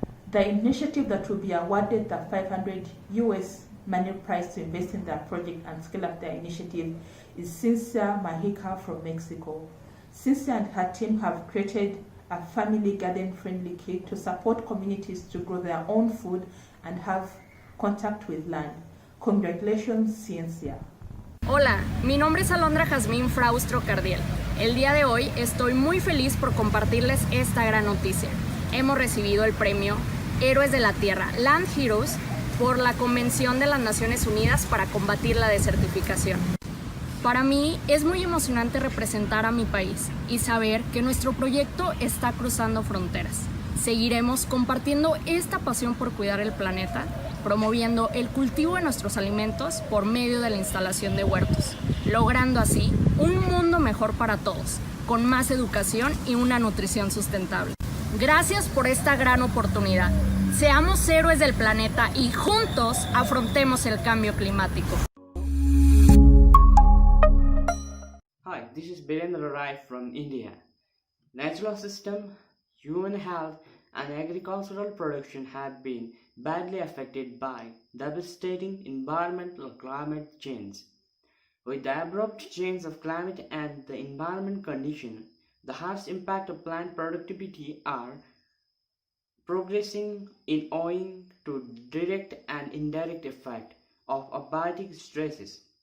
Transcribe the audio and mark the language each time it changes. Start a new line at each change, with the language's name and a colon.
English: The initiative that will be awarded the 500 US money prize to invest in their project and scale up their initiative is Cynthia Mahica from Mexico. Cynthia and her team have created a family garden-friendly kit to support communities to grow their own food and have contact with land. Congratulations, Ciencia.
Spanish: Hola, mi nombre es Alondra Jazmín Fraustro Cardiel. El día de hoy estoy muy feliz por compartirles esta gran noticia. Hemos recibido el premio Héroes de la Tierra, Land Heroes, por la Convención de las Naciones Unidas para combatir la desertificación. Para mí es muy emocionante representar a mi país y saber que nuestro proyecto está cruzando fronteras. Seguiremos compartiendo esta pasión por cuidar el planeta, promoviendo el cultivo de nuestros alimentos por medio de la instalación de huertos, logrando así un mundo mejor para todos, con más educación y una nutrición sustentable. Gracias por esta gran oportunidad. Seamos héroes del planeta y juntos afrontemos el cambio climático.
English: Hi, this is Birendra Rai from India. Natural system, human health and agricultural production have been badly affected by devastating environmental climate change. With the abrupt change of climate and the environment condition, the harsh impact of plant productivity are progressing in owing to direct and indirect effect of abiotic stresses.